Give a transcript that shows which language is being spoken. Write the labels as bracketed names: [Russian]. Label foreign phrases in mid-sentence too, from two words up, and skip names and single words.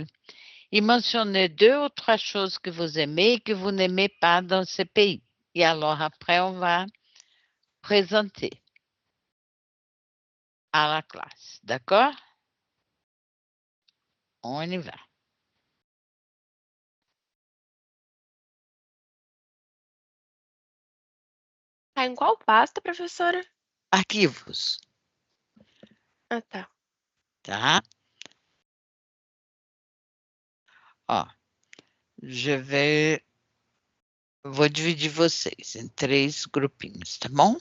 [French] Et mentionner 2 ou 3 choses que vous aimez et que vous n'aimez pas dans ce pays. Et alors après, on va présenter à la classe. D'accord? On y va. [Portuguese] Tá em qual pasta, professora? arquivos, Ah, tá. tá? Ó, vou dividir vocês em 3 grupinhos, tá bom?